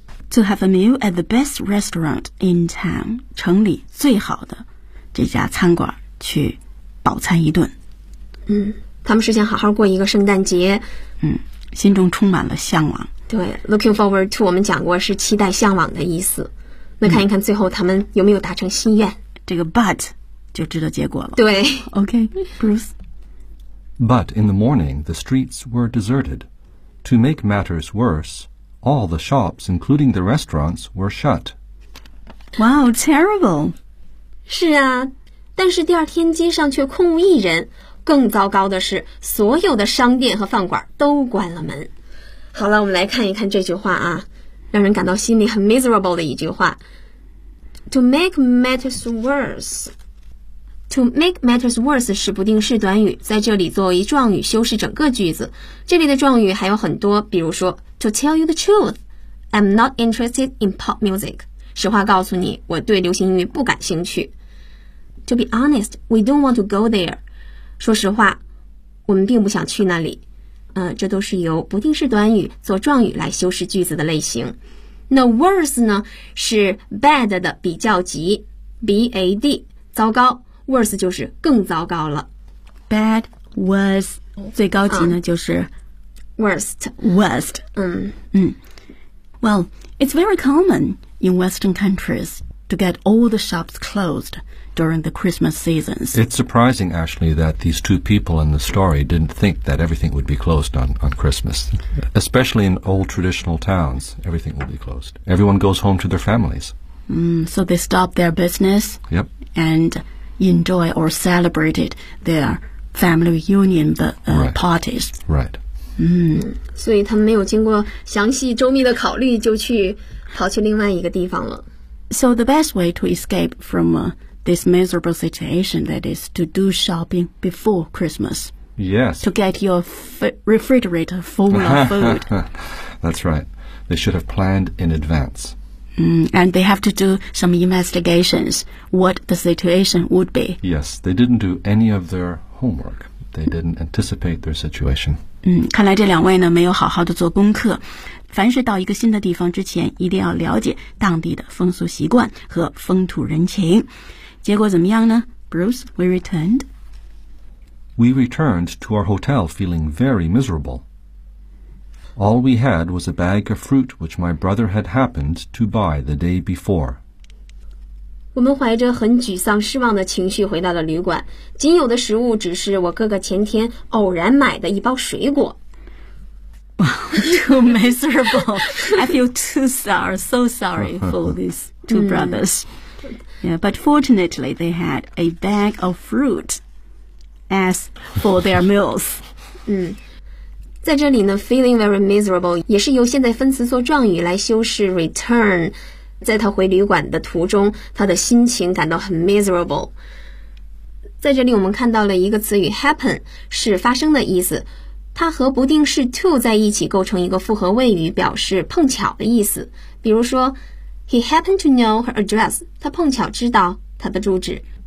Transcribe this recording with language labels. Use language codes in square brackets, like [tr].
[en] To have a meal at the best restaurant in town， [zh] 城里最好的这家餐馆去饱餐一顿。嗯，他们是想好好过一个圣诞节。嗯，心中充满了向往。对 ， [en] looking forward to [zh] 我们讲过是期待、向往的意思。那看一看最后他们有没有达成心愿。嗯、这个 but 就知道结果了。对 [en] ，OK，Bruce。 But in the morning, the streets were deserted. To make matters worse, all the shops, including the restaurants, were shut. Wow, terrible! [zh] 是啊，但是第二天街上却空无一人。更糟糕的是，所有的商店和饭馆都关了门。好了，我们来看一看这句话啊，让人感到心里很 miserable 的一句话。 [en] To make matters worse. [zh] To make matters worse 是不定式短语，在这里作为状语修饰整个句子。这里的状语还有很多，比如说 [en] To tell you the truth, I'm not interested in pop music. [zh] 实话告诉你，我对流行音乐不感兴趣。 [en] To be honest, we don't want to go there. [zh] 说实话，我们并不想去那里。这都是由不定式短语做状语来修饰句子的类型。那 worse 呢，是 bad 的比较级 ，bad 糟糕。 Worse 就是更糟糕了，bad was 最高级呢就是 [en] Worst. Well, it's very common in Western countries to get all the shops closed during the Christmas seasons. It's surprising, actually, that these two people in the story didn't think that everything would be closed on Christmas. Especially in old traditional towns, everything will be closed. Everyone goes home to their families. So they stop their business. Yep. And enjoy or celebrated their family reunion parties. Right. [zh] 所以他们没有经过详细周密的考虑就去跑去另外一个地方了。 [en] So the best way to escape from this miserable situation, that is to do shopping before Christmas. Yes. To get your refrigerator full of food. That's right. They should have planned in advance. And they have to do some investigations what the situation would be. Yes, they didn't do any of their homework. They didn't anticipate their situation. [zh] 看来这两位呢没有好好的做功课。凡是到一个新的地方之前一定要了解当地的风俗习惯和风土人情。结果怎么样呢 ? [en] Bruce, we returned. We returned to our hotel feeling very miserable. All we had was a bag of fruit which my brother had happened to buy the day before. [zh] 我们怀着很沮丧失望的情绪回到了旅馆。仅有的食物只是我哥哥前天偶然买的一包水果。 [en] Too miserable. I feel so sorry for these two brothers. Yeah, but fortunately, they had a bag of fruit as for their meals. [zh] 在这里呢 [en] feeling very miserable [zh] 也是由现在分词做状语来修饰 return 在他回旅馆的途中他的心情感到很 miserable 在这里我们看到了一个词语 happen 是发生的意思它和不定式 to 在一起构成一个复合谓语表示碰巧的意思比如说 [en] He happened to know her address [zh] 他碰巧知道她的住址